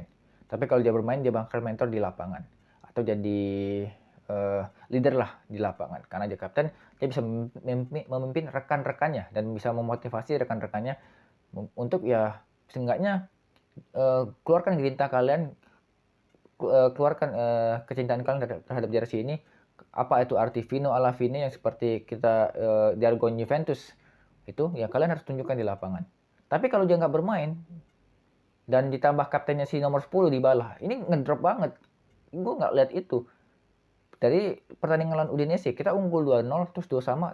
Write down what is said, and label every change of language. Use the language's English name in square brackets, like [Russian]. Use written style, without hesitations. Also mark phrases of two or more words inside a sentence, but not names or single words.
[Indonesian] Tapi kalau dia bermain dia bakal mentor di lapangan atau jadi leader lah di lapangan. Karena dia kapten, dia bisa memimpin rekan-rekannya dan bisa memotivasi rekan-rekannya untuk ya seenggaknya keluarkan grinta kalian, keluarkan kecintaan kalian terhadap jersey ini. Apa itu arti [Italian] Fino alla fine [Indonesian] yang seperti kita jargon Juventus itu ya kalian harus tunjukkan di lapangan. Tapi kalau dia nggak bermain dan ditambah kaptennya si nomor 10 Dybala, ini ngedrop banget. Gue nggak lihat itu. Dari pertandingan lawan Udinese kita unggul 2-0 terus 2 sama.